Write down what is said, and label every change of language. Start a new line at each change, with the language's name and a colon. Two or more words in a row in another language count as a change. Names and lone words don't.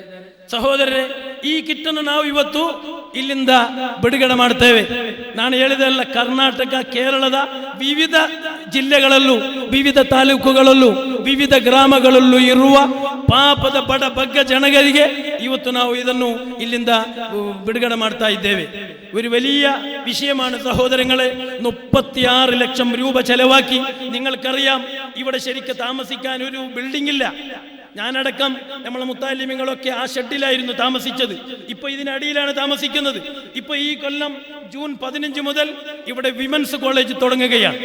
Kannada: ಸಹೋದರರೇ, ಈ ಕಿಟ್ಟನ್ನು ನಾವು ಇವತ್ತು ಇಲ್ಲಿಂದ ಬಿಡುಗಡೆ ಮಾಡ್ತೇವೆ. ನಾನು ಹೇಳಿದೆಲ್ಲ ಕರ್ನಾಟಕ, ಕೇರಳದ ವಿವಿಧ ಜಿಲ್ಲೆಗಳಲ್ಲೂ, ವಿವಿಧ ತಾಲೂಕುಗಳಲ್ಲೂ, ವಿವಿಧ ಗ್ರಾಮಗಳಲ್ಲೂ ಇರುವ ಪಾಪದ ಬಡ ಬಗ್ಗ ಜನಗಳಿಗೆ ಇವತ್ತು ನಾವು ಇದನ್ನು ಇಲ್ಲಿಂದ ಬಿಡುಗಡೆ ಮಾಡ್ತಾ ಇದ್ದೇವೆ.
Malayalam: ഒരു വലിയ വിഷയമാണ് സഹോദരങ്ങളെ. 36 ലക്ഷം രൂപ ചെലവാക്കി. നിങ്ങൾക്കറിയാം, ഇവിടെ ശരിക്കും താമസിക്കാൻ ഒരു ബിൽഡിംഗ് ഇല്ല. ഞാനടക്കം നമ്മളെ മുത്താലിമികളൊക്കെ ആ ഷെഡിലായിരുന്നു താമസിച്ചത്. ഇപ്പൊ ഇതിനടിയിലാണ് താമസിക്കുന്നത്. ഇപ്പൊ ഈ കൊല്ലം ജൂൺ 15 മുതൽ ഇവിടെ
English: women's college
Malayalam: തുടങ്ങുകയാണ്.